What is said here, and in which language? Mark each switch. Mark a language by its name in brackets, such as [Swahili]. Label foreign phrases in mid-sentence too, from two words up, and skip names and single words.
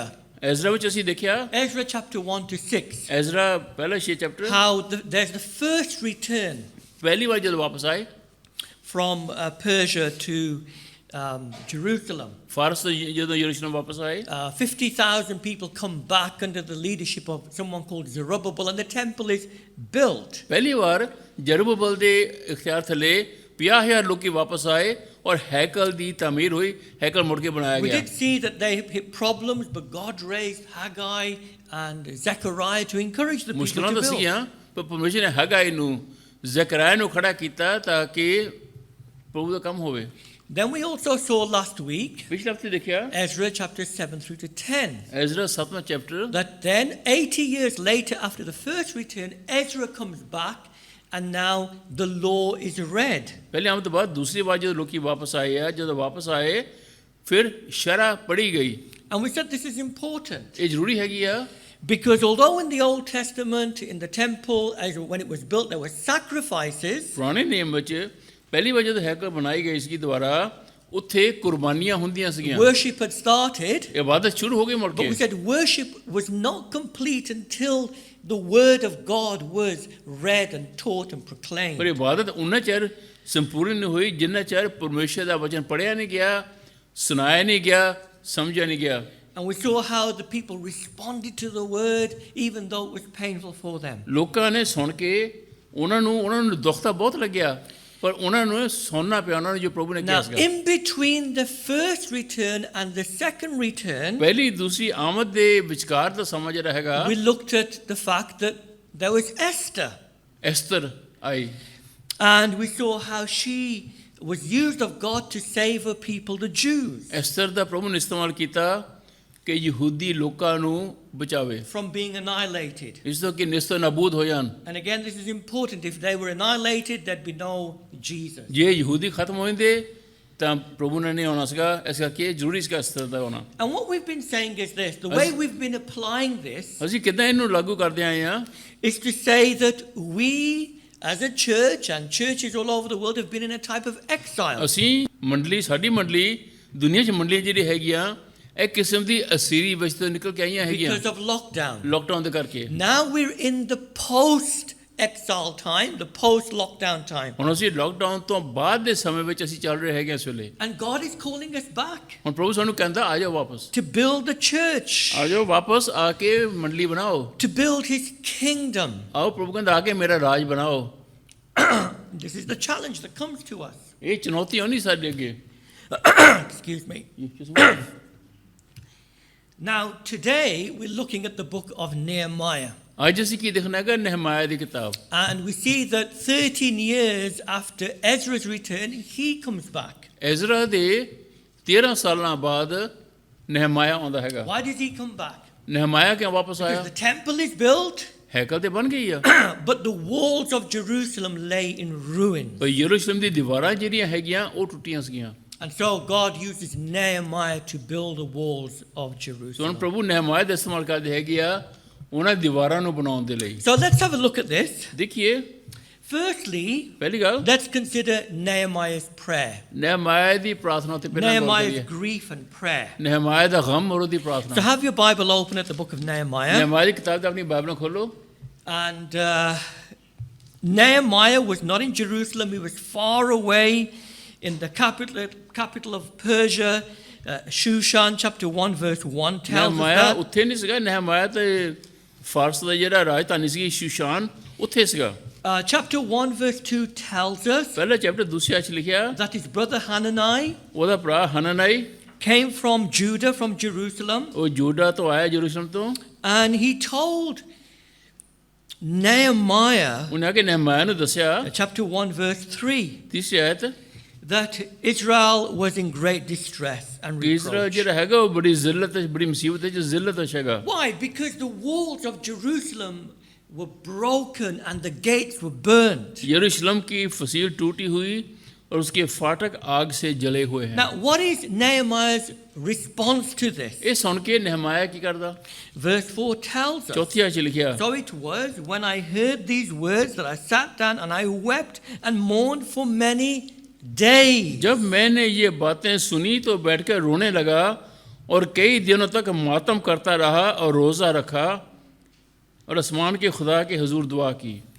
[Punjabi] ਐਜ਼ਰਾ ਵਿੱਚ ਅਸੀਂ ਦੇਖਿਆ [English] Ezra chapter 1 to 6, [Punjabi] ਐਜ਼ਰਾ ਪਹਿਲਾ 6 ਚੈਪਟਰ [English] how there's the first return [Punjabi] ਪਹਿਲੀ ਵਾਰ ਜਦੋਂ ਵਾਪਸ ਆਏ [English] from Persia to Jerusalem. [Punjabi] ਫਾਰਸ ਤੋਂ ਜਦੋਂ ਯਰੂਸ਼ਲਮ ਵਾਪਸ ਆਏ [English] 50,000 people come back under the leadership of someone called Zerubbabel and the temple is built. [Punjabi] ਪਹਿਲੀ ਵਾਰ ਜਰੂਬਬਲ ਦੇ ਇਖਤਿਆਰ ਥੱਲੇ 50,000 ਲੋਕੀ ਵਾਪਸ ਆਏ ਔਰ ਹੈਕਲ ਦੀ ਤਾਮੀਰ ਹੋਈ, ਹੈਕਲ ਮੁੜ ਕੇ ਬਣਾਇਆ [English] We [Punjabi] ਗਿਆ। [English] did see that they hit problems, but God raised Haggai and Zechariah to encourage the people [Punjabi] ਮੁਸ਼ਕਲਾਂ [English] to [Punjabi] ਤਾਂ [English] build. [Punjabi] ਸੀਗੀਆਂ ਪਰ ਪਰਮੇਸ਼ਰ ਨੇ ਹਗਾਈ ਨੂੰ ਜ਼ਕਰਿਆ ਨੂੰ ਖੜਾ ਕੀਤਾ ਤਾਂ ਕਿ ਪ੍ਰਭੂ ਦਾ ਕੰਮ ਹੋਵੇ। [English] Then we also saw last week, [Punjabi] ਪਿਛਲੇ ਹਫ਼ਤੇ ਦੇਖਿਆ [English] Ezra chapter 7 through to 10, [Punjabi] ਐਜ਼ਰਾ 7ਵਾਂ ਚੈਪਟਰ [English] that then 80 years later after the first return, Ezra comes back and now the law is read. [Punjabi] ਪਹਿਲੇ ਆਉਣ ਤੋਂ ਬਾਅਦ ਦੂਸਰੀ ਵਾਰ ਜਦੋਂ ਲੋਕੀ ਵਾਪਸ ਆਏ ਆ ਜਦੋਂ ਵਾਪਸ ਆਏ ਫਿਰ ਸ਼ਰ੍ਹਾ ਪੜ੍ਹੀ ਗਈ। [English] And we said this is important [Punjabi] ਇਹ ਜ਼ਰੂਰੀ ਹੈਗੀ ਆ [English] because although in the Old Testament, in the temple, when it was built, there were sacrifices, [Punjabi] ਪੁਰਾਣੇ ਨਿਯਮ ਵਿੱਚ ਪਹਿਲੀ ਵਾਰ ਜਦੋਂ ਹੈਕਲ ਬਣਾਈ ਗਈ ਸੀ ਦੁਆਰਾ ਉੱਥੇ ਕੁਰਬਾਨੀਆਂ ਹੁੰਦੀਆਂ ਸੀਗੀਆਂ [English] Worship had started, [Punjabi] ਇਬਾਦਤ ਸ਼ੁਰੂ ਹੋ ਗਈ ਮੁੜ [English] but [Punjabi] ਕੇ [English] we said worship was not complete until the word of God was read and taught and [Punjabi] ਪਰ [English] proclaimed. [Punjabi] ਇਬਾਦਤ ਉਹਨਾਂ ਚਿਰ ਸੰਪੂਰਨ ਨਹੀਂ ਹੋਈ ਜਿੰਨਾ ਚਿਰ ਪਰਮੇਸ਼ਰ ਦਾ ਵਚਨ ਪੜ੍ਹਿਆ ਨਹੀਂ ਗਿਆ ਸੁਣਾਇਆ ਨਹੀਂ ਗਿਆ ਸਮਝਿਆ ਨਹੀਂ ਗਿਆ [English] And we saw how the people responded to the word even though it was painful for them. [Punjabi] ਲੋਕਾਂ ਨੇ ਸੁਣ ਕੇ ਉਹਨਾਂ ਨੂੰ ਦੁੱਖ ਤਾਂ ਬਹੁਤ ਲੱਗਿਆ ਪਰ ਉਹਨਾਂ ਨੂੰ ਸੁਣਨਾ ਪਿਆ ਉਹਨਾਂ ਨੂੰ ਜੋ ਪ੍ਰਭੂ ਨੇ ਕਿਹਾ [English] Now, [Punjabi] ਸੀਗਾ [English] in between the first return and the second return, [Punjabi] ਪਹਿਲੀ ਦੂਸਰੀ ਆਮਦ ਦੇ ਵਿਚਕਾਰ ਦਾ ਸਮਾਂ ਜਿਹੜਾ ਹੈਗਾ [English] we looked at the fact that there was Esther. [Punjabi] ਐਸਤਰ ਆਈ [English] And we saw how she was used of God to save her people, the Jews, [Punjabi] ਐਸਤਰ ਦਾ ਪ੍ਰਭੂ ਨੇ ਇਸਤੇਮਾਲ ਕੀਤਾ ਕਿ ਯਹੂਦੀ ਲੋਕਾਂ ਨੂੰ ਬਚਾਵੇ [English] from being annihilated. [Punjabi] ਇਸ ਤੋਂ ਕਿ ਨਿਸਤੋ ਨਾਬੂਦ ਹੋ ਜਾਣ [English] And again, this is important. If they were annihilated, there'd be no Jesus. [Punjabi] ਜੇ ਯਹੂਦੀ ਖਤਮ ਹੋ ਜਾਂਦੇ ਤਾਂ ਪ੍ਰਭੂ ਨੇ ਨਹੀਂ ਆਉਣਾ ਸੀਗਾ ਇਸ ਕਰਕੇ ਜ਼ਰੂਰੀ ਸੀਗਾ ਐਸਤਰ ਦਾ ਹੋਣਾ [English] And what we've been saying is this, the way we've been applying this [Punjabi] ਅਸੀਂ ਕਿੱਦਾਂ ਇਹਨੂੰ ਲਾਗੂ ਕਰਦੇ ਆਏ ਹਾਂ [English] is to say that we as a church and churches all over the world have been in a type of exile. [Punjabi] ਅਸੀਂ ਮੰਡਲੀ ਸਾਡੀ ਮੰਡਲੀ ਦੁਨੀਆ 'ਚ ਮੰਡਲੀਆਂ ਜਿਹੜੀ ਹੈਗੀਆਂ ਇੱਕ ਕਿਸਮ ਦੀ ਅਸੀਰੀ ਵਿੱਚ ਤੋਂ ਨਿਕਲ ਕੇ ਆਈਆਂ ਹੈਗੀਆਂ [English] Because of lockdown. [Punjabi] ਲੋਕਡਾਊਨ ਦੇ ਕਰਕੇ [English] Now we're in the post-exile time, the post-lockdown time. [Punjabi] ਹੁਣ ਅਸੀਂ ਲੋਕਡਾਊਨ ਤੋਂ ਬਾਅਦ ਦੇ ਸਮੇਂ ਵਿੱਚ ਅਸੀਂ ਚੱਲ ਰਹੇ ਹੈਗੇ ਇਸ ਵੇਲੇ [English] And God is calling us back [Punjabi] ਹੁਣ ਪ੍ਰਭੂ ਸਾਨੂੰ ਕਹਿੰਦਾ ਆ ਜਾਓ ਵਾਪਸ [English] to build the church, [Punjabi] ਆ ਜਾਓ ਵਾਪਸ ਆ ਕੇ ਮੰਡਲੀ ਬਣਾਓ [English] to build His kingdom. [Punjabi] ਆਓ ਪ੍ਰਭੂ ਕਹਿੰਦਾ ਆ ਕੇ ਮੇਰਾ ਰਾਜ ਬਣਾਓ [English] This is the challenge that comes to us. [Punjabi] ਇਹ ਚੁਣੌਤੀ ਹੋਣੀ ਸਾਡੇ ਅੱਗੇ [English] Excuse me. Now, today we're looking at the book of Nehemiah. [Punjabi] ਅੱਜ ਅਸੀਂ ਕੀ ਦੇਖਣਾ ਹੈਗਾ ਨehemiah ਦੀ ਕਿਤਾਬ [English] And we see that 13 years after Ezra's return, he comes back. [Punjabi] ਐਜ਼ਰਾ ਦੇ 13 ਸਾਲਾਂ ਬਾਅਦ ਨehemiah ਆਉਂਦਾ ਹੈਗਾ [English] Why does he come back? [Punjabi] ਨehemiah ਕਿਉਂ ਵਾਪਸ ਆਇਆ [English] Because the temple is built, [Punjabi] ਹੈਕਲ ਤੇ ਬਣ ਗਈ ਆ [English] but the walls of Jerusalem lay in ruins. [Punjabi] ਪਰ ਯਰੂਸ਼ਲਮ ਦੀ ਦੀਵਾਰਾਂ ਜਿਹੜੀਆਂ ਹੈਗੀਆਂ ਉਹ ਟੁੱਟੀਆਂ ਸੀਗੀਆਂ [English] And so God uses Nehemiah to build the walls of [Punjabi] ਸੋ ਹੁਣ [English] Jerusalem. [Punjabi] ਪ੍ਰਭੂ ਨehemiah ਦਾ ਇਸਤੇਮਾਲ ਕਰਦੇ ਹੈਗੇ ਆ ਉਹਨਾਂ ਦੀਵਾਰਾਂ ਨੂੰ ਬਣਾਉਣ ਦੇ ਲਈ [English] So let's have a look at this. [Punjabi] ਦੇਖੀਏ [English] Firstly, [Punjabi] ਪਹਿਲੀ ਗੱਲ [English] let's consider Nehemiah's prayer. [Punjabi] ਨehemiah ਦੀ ਪ੍ਰਾਰਥਨਾ ਤੇ ਪਹਿਲਾਂ ਗੱਲ [English] Nehemiah's [Punjabi] ਕਰੀਏ [English] grief and prayer. [Punjabi] ਨehemiah ਦਾ ਗਮ ਔਰ ਉਹਦੀ [English] So [Punjabi] ਪ੍ਰਾਰਥਨਾ [English] have your Bible open at the book of Nehemiah. [Punjabi] ਨehemiah ਦੀ ਕਿਤਾਬ ਤੇ ਆਪਣੀ ਬਾਈਬਲ ਖੋਲੋ [English] And Nehemiah was not in Jerusalem. He was far away in the capital of Persia. Shushan chapter 1 verse 1 tells us [Punjabi] ਨehemiah [English] that. [Punjabi] ਉੱਥੇ ਨਹੀਂ ਸੀਗਾ nehemiah ਤੇ ਫਾਰਸ ਦਾ ਜਿਹੜਾ ਰਾਜਧਾਨੀ ਸੀ ਸ਼ੂਸ਼ਾਨ ਉੱਥੇ ਸੀਗਾ [English] Chapter 1 verse 2 tells us [Punjabi] ਪਹਿਲਾ ਚੈਪਟਰ ਦੂਸਰੇ ਚ ਲਿਖਿਆ [English] that his brother Hanani [Punjabi] ਉਹਦਾ ਭਰਾ ਹਨਨਾਈ [English] came from Judah, from Jerusalem, [Punjabi] ਉਹ ਯਹੂਦਾ ਤੋਂ ਆਇਆ ਯਰੂਸ਼ਲਮ ਤੋਂ [English] and he told Nehemiah, [Punjabi] ਉਹਨੇ ਆ ਕੇ nehemiah ਨੂੰ ਦੱਸਿਆ [English] chapter 1 verse 3, [Punjabi] ਤੀਸਰੀ ਆਇਤ [English] that Israel was in great distress and [Punjabi] ਕਿ ਇਸਰਾਇਲ [English] reproach. [Punjabi] ਜਿਹੜਾ ਹੈਗਾ ਉਹ ਬੜੀ ਜ਼ਿਲਤ ਬੜੀ ਮੁਸੀਬਤ ਚ ਜ਼ਿਲਤ ਹੈਗਾ [English] Why? Because the walls of Jerusalem were broken and the gates were burnt. [Hindi] यरूशलेम की फसील टूटी हुई और उसके फाटक आग से जले हुए हैं [English] Now, what is Nehemiah's response to this? [Punjabi] ਇਹ ਸੁਣ ਕੇ nehemiah ਕੀ ਕਰਦਾ [English] Verse 4 tells us, [Punjabi] ਚੌਥੀ ਆਇਤ ਲਿਖਿਆ [English] so it was when I heard these words that I sat down and I wept and mourned for many days. [Hindi] जब मैंने ये बातें सुनी तो बैठकर रोने लगा और कई दिनों तक मातम करता रहा और रोज़ा रखा और आसमान के खुदा के हुजूर दुआ की